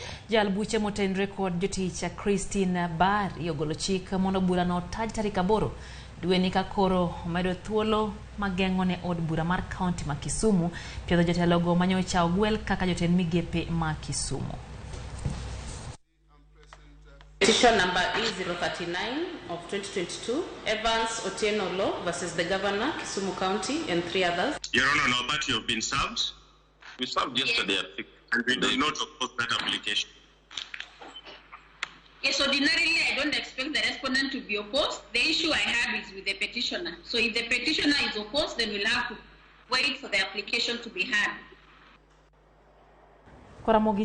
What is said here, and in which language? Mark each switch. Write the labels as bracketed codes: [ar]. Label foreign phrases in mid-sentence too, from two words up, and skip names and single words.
[luo] Jal buche motenre kod jotich Christine Bari ogolo chik mondo bura no taj tarik 8 dwe ni ka koro omedo thuolo mageng'o ne od bura mar kaunti ma Kisumu piedho jotelogo manyocha ogwel kaka jotend migepe ma Kisumu. [en] Petition number E039 of 2022, Evans Otieno Lo versus the Governor, Kisumu County, and 3 others. Your Honor, now that you have been served, we served yesterday at 6, and we did not oppose that application. Yes, ordinarily I don't expect the respondent to be opposed. The issue I have is with the petitioner. So if the petitioner is opposed, then we'll have to wait for the application to be heard.